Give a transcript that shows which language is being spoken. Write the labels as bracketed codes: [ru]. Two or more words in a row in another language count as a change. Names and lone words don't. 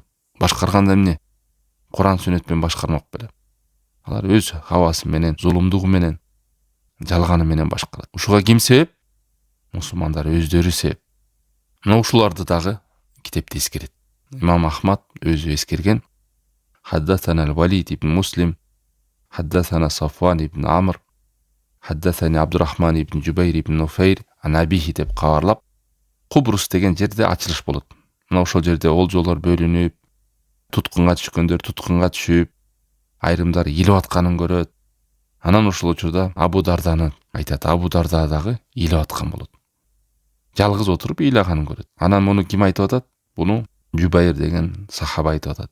[ky] Башкарганда эмне? Куран сүннөт менен башкармак беле. Алар өз хавасы менен, зулумдугу менен, жалганы менен башкарат. Ушуга ким себеп? Мусулмандар өздөрү себеп. Мына ушуларды дагы китепте эскерет. Имам Ахмад өзү эскерген. [ar] حدثنا وليد بن مسلم، حدثنا صفوان بن عمرو، حدثني عبد الرحمن بن جبير بن نفير عن أبيه [ky] деп кабарлап, Кубрус деген жерде ачылыш болот. Мына ошол жерде олжолор бөлүнүп, туткунга түшкөндөр туткунга түшүп, айрымдар илип атканын көрөт. Анан ошол учурда Абу Дарданы айтат. Абу Дарда дагы илип аткан болот. Жалгыз отуруп ыйлаганын көрөт. Анан муну ким айтып атат? Буну Жубайр деген сахаба айтып атат.